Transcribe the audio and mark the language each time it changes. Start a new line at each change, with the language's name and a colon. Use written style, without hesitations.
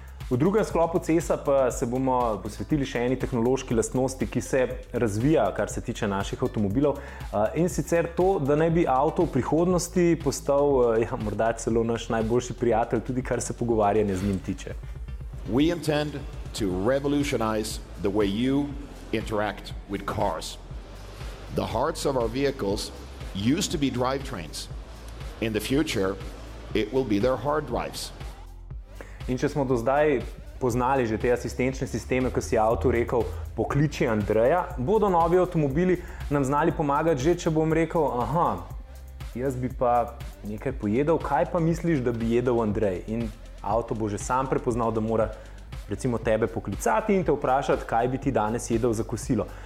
Slovenian: V drugem sklopu CES-a pa se bomo posvetili še eni tehnološki lastnosti, ki se razvija, kar se tiče naših avtomobilov, in sicer to, da naj bi avto v prihodnosti postal morda celo naš najboljši prijatelj, tudi kar se pogovarjanja z njim tiče.
English: We intend to revolutionize the way you interact with cars. The hearts of our vehicles used to be drivetrains. In the future, it will be their hard drives.
Slovenian: In če smo do zdaj poznali že te asistenčne sisteme, ko si avto rekel, pokliči Andreja, bodo novi avtomobili nam znali pomagati že, če bom rekel, jaz bi pa nekaj pojedel, kaj pa misliš, da bi jedel Andrej? In avto bo že sam prepoznal, da mora recimo tebe poklicati in te vprašati, kaj bi ti danes jedel za kosilo.